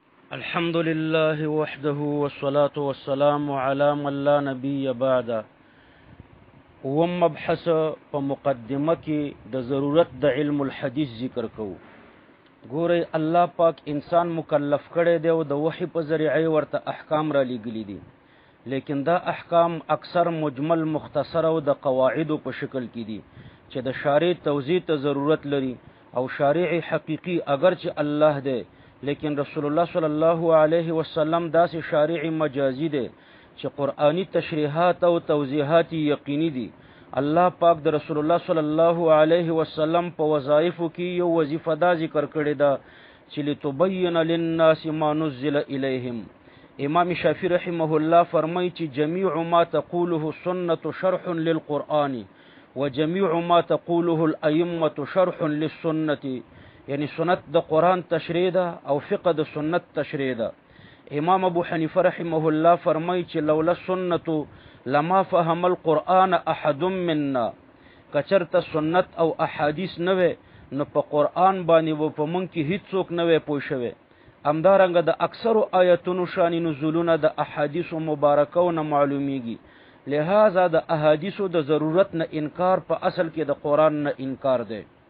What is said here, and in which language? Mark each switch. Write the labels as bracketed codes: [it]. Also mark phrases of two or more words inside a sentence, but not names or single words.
[ar] الحمد لله وحده والصلاة والسلام على من لا نبي بعده. [ps] مبحث په مقدمه کې د ضرورت د [ar] علم الحديث [ps] ذکر کوو. ګوره الله پاک انسان مکلف کړی دی او د وحی په ذریعه ورته احکام را لېږلي دي، لیکن دا احکام اکثر مجمل مختصر او د قواعد په شکل کې دي چې د شارع توضیح ته ضرورت لري. او شارع حقیقی اگر چې الله دی، لیکن رسول الله [ar] صلی الله علیه وسلم [ps] داسې شارع مجازی دی چې قرآنی تشریحات او توضیحات یقینی دي. الله پاک د رسول الله [ar] صلی الله علیه وسلم [ps] په وظایفو کې یو وظیفه دا ذکر کړې ده چې [ar] لتبین للناس ما نزل الیهم. [ps] امام شافعی [ar] رحمه الله [ps] فرمایي چې [ar] جميع ما تقوله السنة شرح للقرآن وجميع ما تقوله الائمة شرح للسنة، [ps] یعنی سنت د قرآن تشریح ده او فقه د سنت تشریح ده. امام ابو حنیفه [ar] رحمه الله [ps] فرمایي چې [ar] لولا السنة لما فهم القرآن احد منا، [ps] کچرته سنت او احادیث نه وي نو په قرآن باندې و په مونږ کې هیڅوک نه وي پوه شوی. همدارنګه د اکثرو آیتونو شان نزولونه د احادیثو مبارکو نه معلومیږي. لہذا د احادیثو د ضرورت نه انکار په اصل کې د قرآن نه انکار دی.